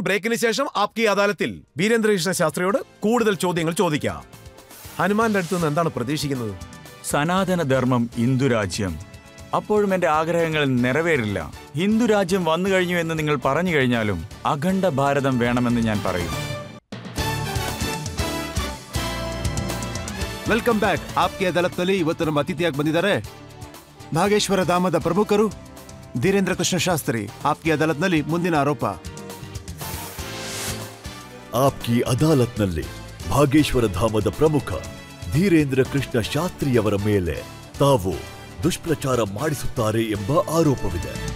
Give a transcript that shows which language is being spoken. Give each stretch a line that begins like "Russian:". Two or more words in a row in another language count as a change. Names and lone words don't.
Malayalam: ബ്രേക്കിന് ശേഷം ആപ്കി അദാലത്തിൽ വീരേന്ദ്രകൃഷ്ണ ശാസ്ത്രിയോട് കൂടുതൽ ചോദ്യങ്ങൾ ചോദിക്കാം. ഹനുമാന്റെ അടുത്ത് നിന്ന് എന്താണ് പ്രതീക്ഷിക്കുന്നത്? സനാതന ധർമ്മം, ഹിന്ദുരാജ്യം. അപ്പോഴും എന്റെ ആഗ്രഹങ്ങൾ നിറവേറില്ല. ഹിന്ദുരാജ്യം വന്നു കഴിഞ്ഞു എന്ന് നിങ്ങൾ പറഞ്ഞു കഴിഞ്ഞാലും അഖണ്ഡ ഭാരതം വേണമെന്ന് ഞാൻ പറയും.
English: Welcome back.
Kannada: ಆಪ್ಗೆ ಅದಾಲತ್ನಲ್ಲಿ ಇವತ್ತು ನಮ್ಮ ಅತಿಥಿಯಾಗಿ ಬಂದಿದ್ದಾರೆ ನಾಗೇಶ್ವರ ಧಾಮದ ಪ್ರಮುಖರು ಧೀರೇಂದ್ರ ಕೃಷ್ಣ ಶಾಸ್ತ್ರಿ. ಆಪ್ಗೆ ಅದಾಲತ್ನಲ್ಲಿ ಮುಂದಿನ ಆರೋಪ ಆಪ್ಕಿ ಅದಾಲತ್ನಲ್ಲಿ ಭಾಗೇಶ್ವರ ಧಾಮದ ಪ್ರಮುಖ ಧೀರೇಂದ್ರ ಕೃಷ್ಣ ಶಾಸ್ತ್ರಿಯವರ ಮೇಲೆ ತಾವು ದುಷ್ಪ್ರಚಾರ ಮಾಡಿಸುತ್ತಾರೆ ಎಂಬ ಆರೋಪವಿದೆ.